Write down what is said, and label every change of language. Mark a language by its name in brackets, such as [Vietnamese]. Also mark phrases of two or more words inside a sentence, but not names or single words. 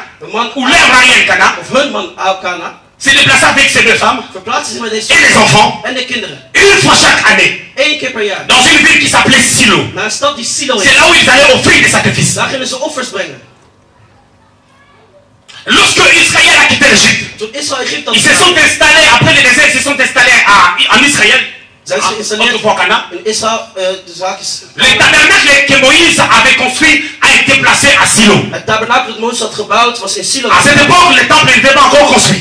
[Dutch] de man, [French] ou leur mari Elkana, [Dutch] of hun man Elkana, [French] s'est déplacé avec ces deux femmes [Dutch] verplaatste zich met deze [French] et les enfants [Dutch] en de kinderen. [French] une fois chaque année [Dutch] 1 keer per jaar. [French] dans une ville qui s'appelait Silo. [Dutch] Naar een stad die Silo [French] C'est [Dutch] is. [French] là où ils allaient offrir des sacrifices. [Dutch] Daar gingen ze offers brengen. [French] Lorsque Israël a quitté l'Égypte, Ils se sont installés, après le désert, ils se sont installés en Israël. Autrefois Cana. Le tabernacle que Moïse avait construit a été placé à Silo. À cette époque, le temple n'était pas encore construit.